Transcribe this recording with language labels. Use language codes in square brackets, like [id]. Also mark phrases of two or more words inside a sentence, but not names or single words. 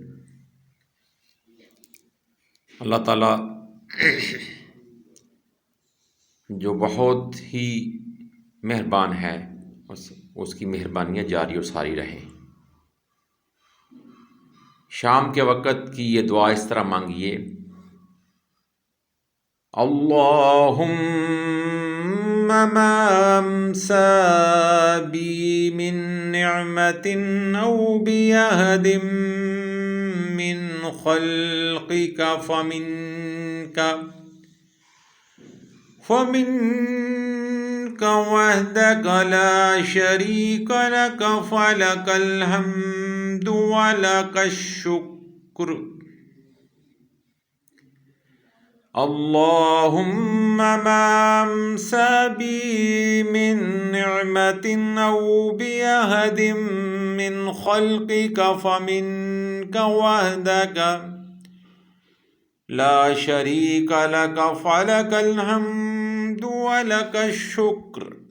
[ur] اللہ تعالیٰ جو بہت ہی مہربان ہے، اس کی مہربانیاں جاری اور ساری رہیں۔ شام کے وقت کی یہ دعا اس طرح مانگیے: [ar] اللہم ما امسا بی من نعمت او بیہد من خلقک فمنک وحدک لا شریک لک فلک الحمد ولک الشکر۔ اللہم ما امسا بی من نعمت او بیہد من خلقک فمنک وحدک لا شریک لک فلک الحمد ولک الشکر۔